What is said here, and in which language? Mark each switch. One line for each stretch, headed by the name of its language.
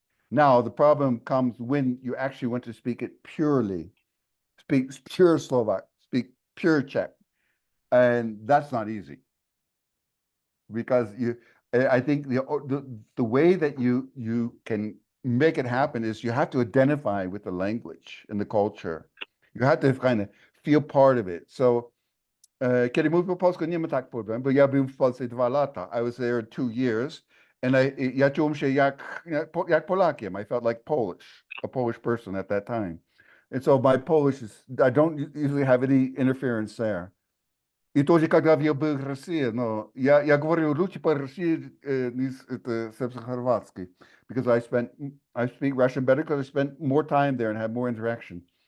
English: Now, the problem comes when you actually want to speak it purely, speak pure Slovak, speak pure Czech. And that's not easy, because I think the way that you can make it happen is you have to identify with the language and the culture. You have to kind of feel part of it.
Polish: So, kiedy mówię po polsku, nie ma tak problem, bo ja byłem w Polsce 2 lata.
English: I was there 2 years, and
Polish: ja czułem się jak Polakiem.
English: I felt like Polish, a Polish person at that time. And so my Polish I don't usually have any interference there.
Russian: И тоже, когда я был в России, но я говорю лучше по-россии, сербско-хорватски,
English: because I speak Russian better because I spent more time there and had more interaction.